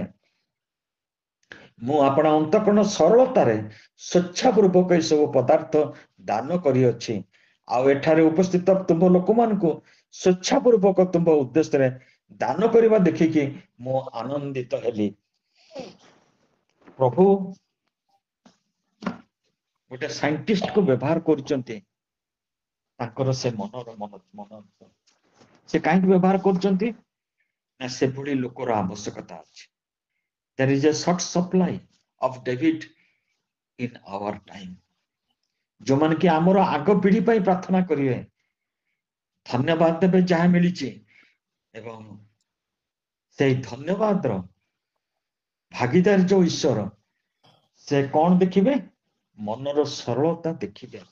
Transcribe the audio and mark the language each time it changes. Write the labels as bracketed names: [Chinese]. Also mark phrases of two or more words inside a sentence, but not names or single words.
[Odia] ମୁଁ ଆପଣ ଅନ୍ତଃକରଣ ସରଳତାରେ ସ୍ୱେଚ୍ଛାପୂର୍ବକ ଏସବୁ ପଦାର୍ଥ ଦାନ କରିଅଛି, ଆଉ ଏଠାରେ ଉପସ୍ଥିତ ତୁମ ଲୋକମାନଙ୍କୁ ସ୍ୱେଚ୍ଛାପୂର୍ବକ ତୁମ ଉଦ୍ଦେଶ୍ୟରେ ଦାନ କରିବା ଦେଖିକି ମୁଁ ଆନନ୍ଦିତ ହେଲି। ପ୍ରଭୁ ଗୋଟେ ସାଇଣ୍ଟିଷ୍ଟକୁ ବ୍ୟବହାର କରୁଛନ୍ତି, ତାଙ୍କର ସେ ମନ ସେ କାହିଁକି ବ୍ୟବହାର କରୁଛନ୍ତି ନା ସେଭଳି ଲୋକର ଆବଶ୍ୟକତା ଅଛି। [English] There is a short supply of David in our time. [Odia] ଯୋଉମାନେ କି ଆମର ଆଗ ପିଢି ପାଇଁ ପ୍ରାର୍ଥନା କରିବେ, ଧନ୍ୟବାଦ ଦେବେ ଯାହା ମିଳିଛି, ଏବଂ ସେଇ ଧନ୍ୟବାଦର ଭାଗିଦାର ଯୋଉ ଈଶ୍ୱର, ସେ କଣ ଦେଖିବେ? ମନର ସରଳତା ଦେଖିବେ।